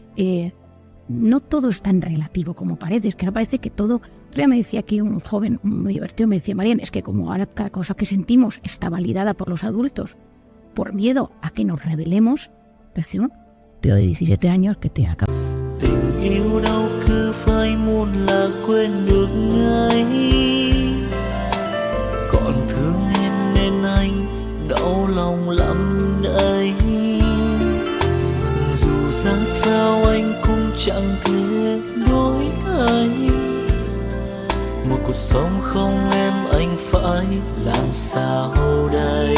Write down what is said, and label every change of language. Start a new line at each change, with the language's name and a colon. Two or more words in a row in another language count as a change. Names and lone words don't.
Spanish: No todo es tan relativo como parece, es que ahora parece que todo... Otro día me decía aquí un joven muy divertido, me decía, Marian, es que como ahora cada cosa que sentimos está validada por los adultos, por miedo a que nos rebelemos, tío de 17 años que te acaba.
Vietnamese: Tình yêu đâu cứ phai muôn là quên được ngay, còn thương em nên anh đau lòng lắm đây. Dù ra sao anh cũng chẳng thể đổi thay, một cuộc sống không em anh phải làm sao đây.